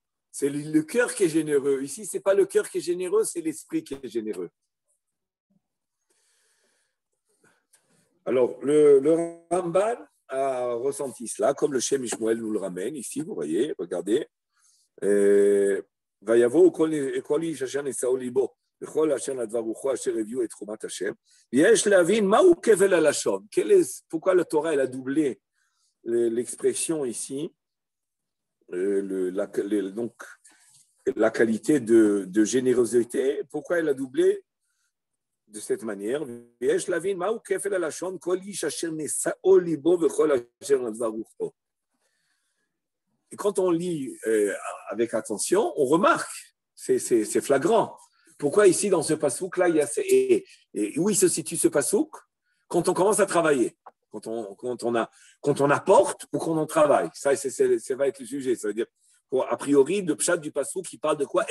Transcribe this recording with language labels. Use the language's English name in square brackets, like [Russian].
[French] C'est le cœur qui est généreux. Ici, ce n'est pas le cœur qui est généreux, c'est l'esprit qui est généreux. Alors, le Ramban a ressenti cela, comme le Shem Ishmael nous le ramène ici, vous voyez, regardez. [Hebrew] ויבואו כל איש אשר נשאו ליבו וכל אשר נדבה רוחו אשר הביאו את תרומת השם. ויש להבין מהו כבל הלשון. [French] Pourquoi la Torah elle a doublé l'expression ici, donc la qualité de générosité, pourquoi elle a doublé de cette manière. [Hebrew] ויש להבין מהו כבל הלשון כל איש אשר נשאו ליבו וכל אשר נדבה רוחו. [French] Et quand on lit avec attention, on remarque, c'est flagrant. Pourquoi ici, dans ce passouk-là, il y a et où il se situe ce passouk? Quand on commence à travailler, quand on apporte ou quand on travaille. Ça va être le sujet. Ça veut dire, a priori, le pshat du passouk, qui parle de quoi?